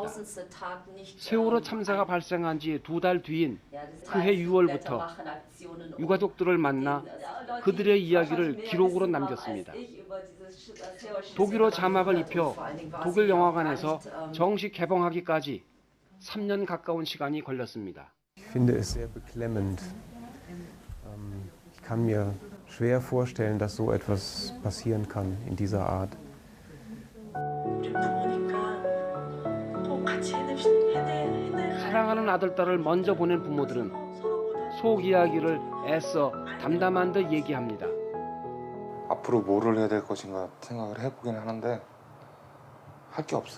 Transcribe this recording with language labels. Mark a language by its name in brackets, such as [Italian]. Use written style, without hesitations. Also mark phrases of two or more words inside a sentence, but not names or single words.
[Korean] 세월호 참사가 발생한 지 2달 뒤인 그해 6월부터 유가족들을 만나 그들의 이야기를 기록으로 남겼습니다. 독일어 자막을 입혀 독일 영화관에서 정식 개봉하기까지 3년 가까운 시간이 걸렸습니다. [German] Ich finde es sehr beklemmend. Ich kann mir schwer vorstellen, dass so etwas passieren kann in dieser Art. [Korean] 사랑하는 아들, 딸을 먼저 보낸 부모들은 속 이야기를 애써 담담한 듯 얘기합니다. 앞으로 뭐를 해야 될 것인가 생각을 해보긴 하는데 할 게 없어요.